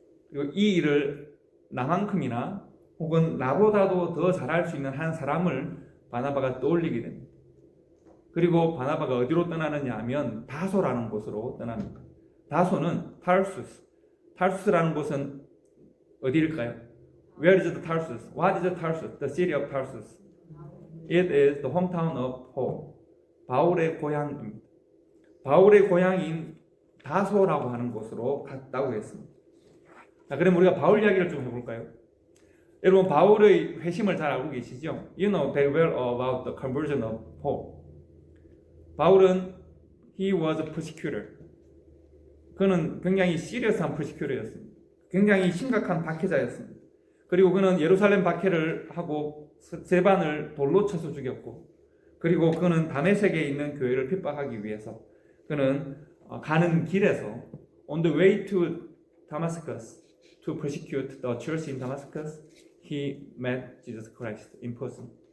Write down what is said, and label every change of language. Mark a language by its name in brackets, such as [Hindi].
[Korean] 그리고 이 일을 나만큼이나 혹은 나보다도 더 잘할 수 있는 한 사람을 바나바가 떠올리게 됩니다. 그리고 바나바가 어디로 떠나느냐 하면 다소라는 곳으로 떠납니다. 다소는 타르수스라는 곳은 어디일까요? [English] Where is the Tarsus? What is the Tarsus? The city of Tarsus. It is the hometown of Paul. [Korean] 바울의 고향입니다. 바울의 고향인 다소라고 하는 곳으로 갔다고 했습니다. 자, 그럼 우리가 바울 이야기를 좀 해볼까요? 여러분, 바울의 회심을 잘 알고 계시죠? [English] You know very well about the conversion of Paul. [Korean] 바울은 [English] he was a persecutor. [Korean] 그는 굉장히 시리어스한 persecutor였습니다. 굉장히 심각한 박해자였습니다. 그리고 그는 예루살렘 박해를 하고 스데반을 돌로 쳐서 죽였고, 그리고 그는 다메섹에 있는 교회를 핍박하기 위해서 그는 가는 길에서 [English] on the way to Damascus to persecute the church in Damascus, he met Jesus Christ in person.